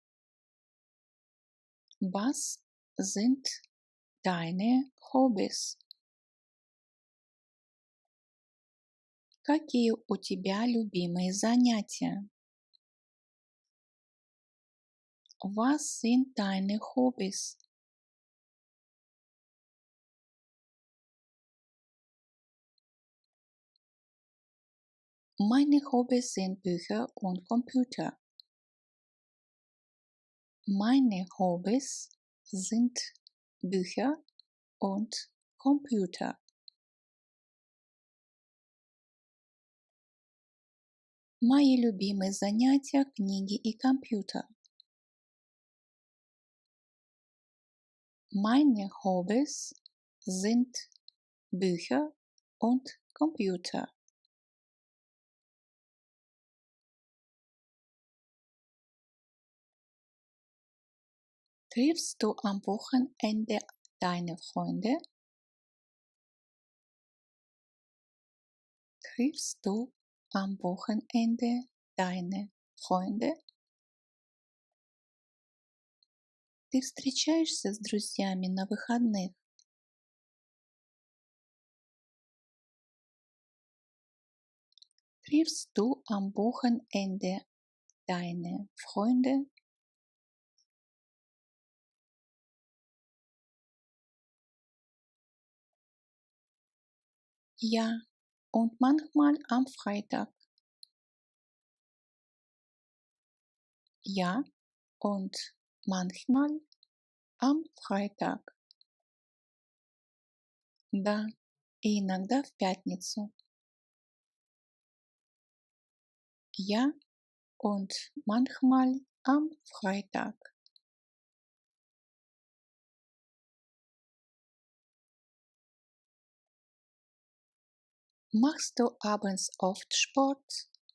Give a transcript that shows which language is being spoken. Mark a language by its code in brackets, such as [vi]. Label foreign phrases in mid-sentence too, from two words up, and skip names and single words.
[de] Was sind deine Hobbys? [ru] Какие у тебя любимые занятия? [de] Was sind deine Hobbys? Meine Hobbys sind Bücher und Computer. Meine Hobbys sind Bücher und Computer. [ru] Мои любимые занятия — книги и компьютер. [de] Meine Hobbys sind Bücher und Computer. Triffst du am Wochenende deine Freunde? Triffst du am Wochenende deine Freunde? [ru] Ты встречаешься с друзьями на выходных? [de] Triffst du am Wochenende deine Freunde? Ja, und manchmal am Freitag. Ja, und manchmal am Freitag. [ru] Да, и иногда в пятницу. [de] Ja, und manchmal am Freitag. Machst du abends oft Sport?